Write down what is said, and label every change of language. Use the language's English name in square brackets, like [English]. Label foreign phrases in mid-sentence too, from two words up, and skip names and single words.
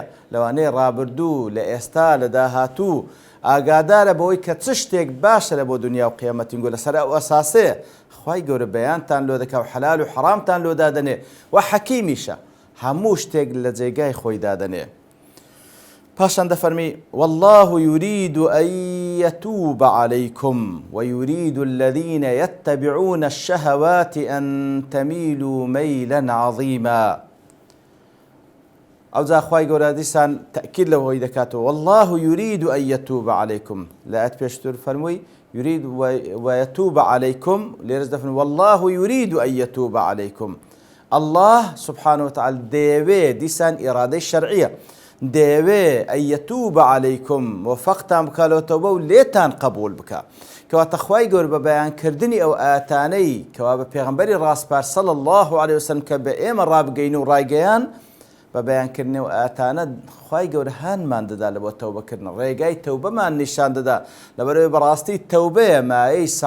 [Central Kurdish] لەوانەیە ڕابردوو لە ئێستا لە داهاتوو ئاگادارە بەوەی کە چ شتێک باشە لە بۆ دنیا و قیامەتینگۆ لەسەر ئەو ئەساسەیە خوای گەورە بەیانتان لۆ دەکا و حەلال و حرامتان لۆ دادەنێ و حەکیمیشە هەموو شتێک لە جێگای خۆی دادەنێ پاشان دەفەرمی [Arabic] والله يريد أن يتوب عليكم ويريد الذين يتبعون الشهوات أن تميلوا ميلا عظيما [Central Kurdish] ئەو جا خوای گەورە دیسان تەکید لەوەی دەکاتەوە [Arabic] والله يريد أن يتوب عليكم [Central Kurdish] لە ئاەت پێشتر فەرمووی [Arabic] يريد ويتوب عليكم [Central Kurdish] لێرەش دەفەرمی [Arabic] والله يريد أن يتوب عليكم الله سبحانه وتعالى [Central Kurdish] دەیەوێ دیسان ئیرادەی شەرعیە دەیەوێ [Arabic] ئەن یەتوبە عەلەیکم [Central Kurdish] موفقتان بکاتەوە تەوبە و لێتان قبول بکات کەواتە خوای گەورە بە بەیانکردنی ئەو ئاەتانەی کەوا بە پێغەمبەری ڕاستپار [Arabic] صلی الله عليه وسلم [Central Kurdish] کە بە ئێمە ڕابگەین و ڕایگەیان بە بەیانکردنی ئەو ئاەتانە خوای گەورە هانمان دەدا لە بۆ تەوبەکردن ڕێگای تەوبەمان نیشان دەدا لەبەرەوەی بەڕاستی تەوبەیە مایەی